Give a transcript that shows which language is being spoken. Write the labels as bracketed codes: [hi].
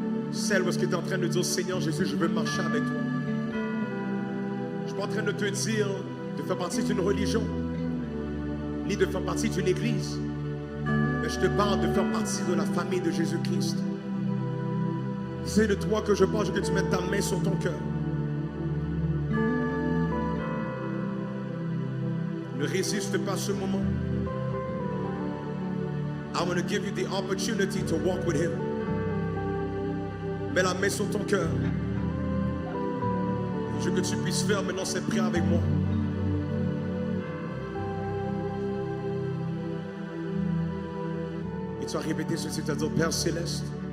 [fr] Celle où est-ce que tu es en train de dire Seigneur Jésus, je veux marcher avec toi. Je ne suis pas en train de te dire de faire partie d'une religion, ni de faire partie d'une église, mais je te parle de faire partie de la famille de Jésus-Christ. C'est de toi que je parle, je veux que tu mettes ta main sur ton cœur. Ne résiste pas à ce moment. [en] I want to give you the opportunity to walk with him. [fr] Mets la main sur ton cœur. Je veux que tu puisses faire maintenant cette prière avec moi. Et tu vas répéter ceci, tu vas dire, Père Céleste.